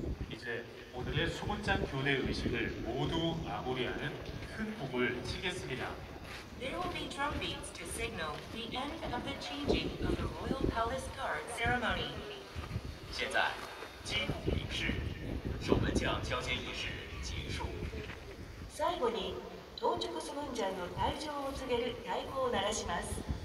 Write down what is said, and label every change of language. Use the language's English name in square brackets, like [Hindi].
[Korean] 이제 오늘의 수문장 교대 의식을 모두 마무리하는 큰 북을 치겠습니다. [English] There will be drum beats to signal the end of the changing of the Royal Palace Guard ceremony. [Chinese] 现在击鼓鸣示，守门将交接仪式结束。 [Japanese] 最後に到着スムンジャンの退場を告げる太鼓を鳴らします。